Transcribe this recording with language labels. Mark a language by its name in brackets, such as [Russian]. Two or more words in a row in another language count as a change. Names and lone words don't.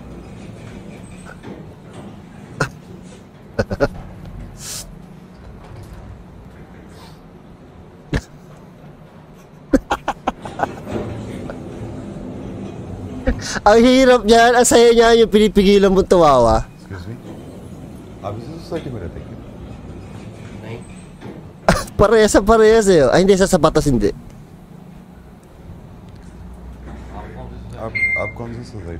[Filipino] Ang hirap niyan, ang saya niya yung pinipigilan mo tumawa. [English] Excuse me? [Hindi] आप इसे सोसाइटी में रहते हैं? नहीं. [Filipino] Parehas eh. Ay, hindi, sa sapatos hindi. [Hindi] आप कौन सी सोसाइटी?